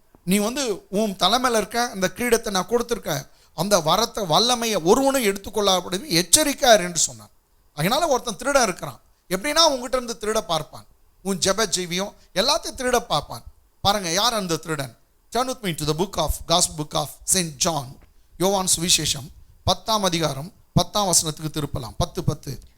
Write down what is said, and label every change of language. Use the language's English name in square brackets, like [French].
[Tamil] நீ வந்து உன் தலைமையில் இருக்க அந்த கிரீடத்தை நான் கொடுத்துருக்கேன், அந்த வரத்தை வல்லமையை ஒருவனும் எடுத்துக்கொள்ளாதபடி எச்சரிக்கையாரு என்று சொன்னார். அதனால ஒருத்தன் திருட இருக்கிறான். எப்படின்னா உங்ககிட்ட இருந்து திருட பார்ப்பான், உன் ஜெப ஜீவியம் எல்லாத்தையும் திருட பார்ப்பான். பாருங்க, யார் அந்த திருடன்? [English] Turn with me to the Gospel book of St. John. [Tamil] யோவான் சுவிசேஷம் 10ஆம் அதிகாரம் 10ஆம் வசனத்துக்கு திருப்பலாம். 10:10.